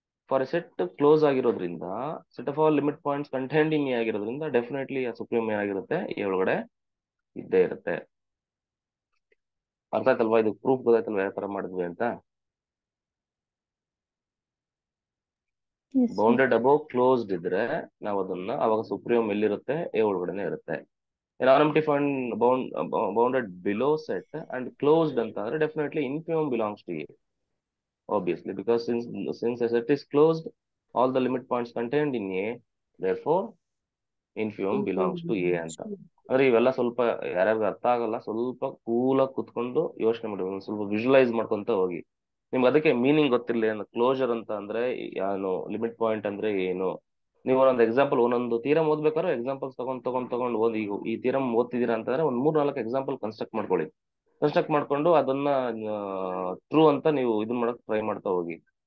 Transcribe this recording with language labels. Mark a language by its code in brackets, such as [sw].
[en] For A set close ಆಗಿರೋದ್ರಿಂದ, set of all limit points contained in A ಆಗಿರೋದ್ರಿಂದ definitely ಆ supreme ಏನಾಗಿರುತ್ತೆ? [kn] A ಒಳಗಡೆ ಇದ್ದೇ ಇರುತ್ತೆ. ಅರ್ಥ ಆಯ್ತಲ್ವಾ? ಇದು ಪ್ರೂಫ್ ಗೊತ್ತಾಯ್ತಲ್ವಾ ಯಾವ ತರ ಮಾಡಿದ್ವಿ ಅಂತ? ಬೌಂಡೆಡ್ ಅಬೌವ್ ಕ್ಲೋಸ್ಡ್ ಇದ್ರೆ ನಾವು ಅದನ್ನ ಅವಾಗ ಸುಪ್ರೀಮ್ ಎಲ್ಲಿರುತ್ತೆ? ಎ ಒಳಗಡೆನೆ ಇರುತ್ತೆ. [en] non-empty bounded below set and closed ಅಂತ ಅಂದ್ರೆ definitely infimum belongs to A, obviously, because since a set is closed, all the limit points contained in A, therefore infimum belongs to A ಅಂತ. [kn] ಅಂದ್ರೆ ಇವೆಲ್ಲ ಸ್ವಲ್ಪ ಯಾರ್ಯಾರಿಗೆ ಅರ್ಥ ಆಗಲ್ಲ, ಸ್ವಲ್ಪ ಕೂಲಾಗಿ ಕುತ್ಕೊಂಡು ಯೋಚನೆ ಮಾಡಿ, ಸ್ವಲ್ಪ ವಿಜುವಲೈಸ್ ಮಾಡ್ಕೊಂತ ಹೋಗಿ. ನಿಮ್ಗೆ ಅದಕ್ಕೆ ಮೀನಿಂಗ್ ಗೊತ್ತಿರಲಿ ಅಂದ್ರೆ ಕ್ಲೋಜರ್ ಅಂತ ಅಂದ್ರೆ ಏನು, ಲಿಮಿಟ್ ಪಾಯಿಂಟ್ ಅಂದ್ರೆ ಏನು. ನೀವು ಒಂದೊಂದು ಎಕ್ಸಾಂಪಲ್, ಒಂದೊಂದು ಥಿಯರಮ್ ಓದ್ಬೇಕಾದ್ರೆ ಎಕ್ಸಾಂಪಲ್ಸ್ ತಗೊಂಡು ಓದಿ. ಈ ಥಿಯರಮ್ ಓದ್ತಿದ್ದೀರಾ ಅಂತಂದ್ರೆ ಒಂದು 3-4 ಎಕ್ಸಾಂಪಲ್ ಕನ್ಸ್ಟ್ರಕ್ಟ್ ಮಾಡ್ಕೊಳ್ಳಿ. ಕನ್ಸ್ಟ್ರಕ್ಟ್ ಮಾಡ್ಕೊಂಡು ಅದನ್ನ ಟ್ರೂ ಅಂತ ನೀವು ಇದನ್ನ ಮಾಡಕ್ ಟ್ರೈ ಮಾಡ್ತಾ ಹೋಗಿ.